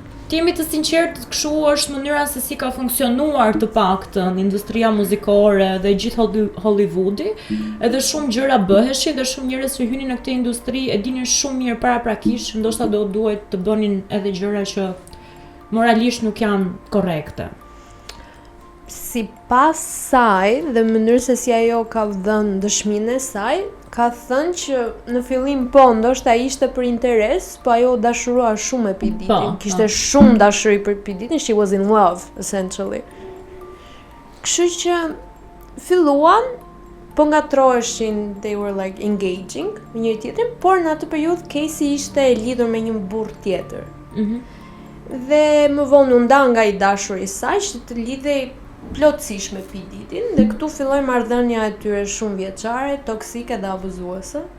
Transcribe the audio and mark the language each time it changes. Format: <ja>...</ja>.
<sq>Timi të sinqert, kështu është mënyra se si ka funksionuar të paktën industria muzikore dhe gjithë Hollywoodi, edhe shumë gjëra bëheshin dhe shumë njerëz që hynin në këtë industri e dinin shumë mirë paraprakisht, ndoshta do duhet të bënin edhe gjëra që moralisht nuk janë korrekte. Sipas saj dhe mënyrës se si ajo ka dhënë dëshminë e saj, Ka thënë që në fillim po, ndoshta ishte për interes, po ajo dashurua shumë Epiditin. Kishte shumë dashuri për Epiditin,</sq> <en>she was in love, essentially.</en> <sq>Kështu që filluan, po ngatroheshin,</sq> <en>they were like engaging</en> <sq>me njëri tjetrin, por në atë periudhë Casey ishte e lidhur me një burr tjetër. Dhe më vonë u nda nga i dashuri i saj që të lidhej plotësisht me P-Didin dhe këtu filloi marrëdhënia e tyre shumë vjeçare, toksike dhe abuzuese.</sq>